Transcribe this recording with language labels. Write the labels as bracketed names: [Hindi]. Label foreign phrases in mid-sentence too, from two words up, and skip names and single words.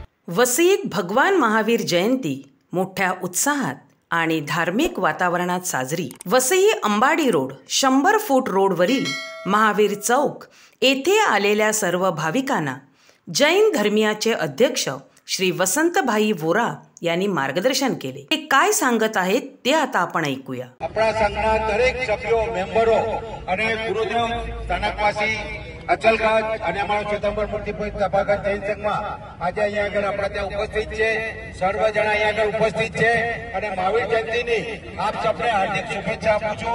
[Marathi] वसईत भगवान महावीर जयंती मोठ्या उत्साहात आणि धार्मिक वातावरणात साजरी। वसई अंबाडी रोड 100 फूट रोडवरील महावीर चौक येथे आलेल्या सर्व भाविकांना जैन धर्मियाचे अध्यक्ष श्री वसंतभाई वोरा यांनी मार्गदर्शन केले। ते काय सांगत आहेत ते आता आपण ऐकूया। [Gujarati] આપણા સંઘના દરેક સભ્યો મેમ્બરો અને ગુરુદેવ સ્થાનકવાસી અચલગાજ અને અમારો ચેતંબર મૂર્તિપૂજક સભાગર જૈન સંઘમાં આજે અહીંયા આગળ આપણા ત્યાં ઉપસ્થિત છે। સર્વ જણા અહીંયા આગળ ઉપસ્થિત છે અને મહાવીર જયંતીની આપ સૌને હાર્દિક શુભેચ્છા આપું છું।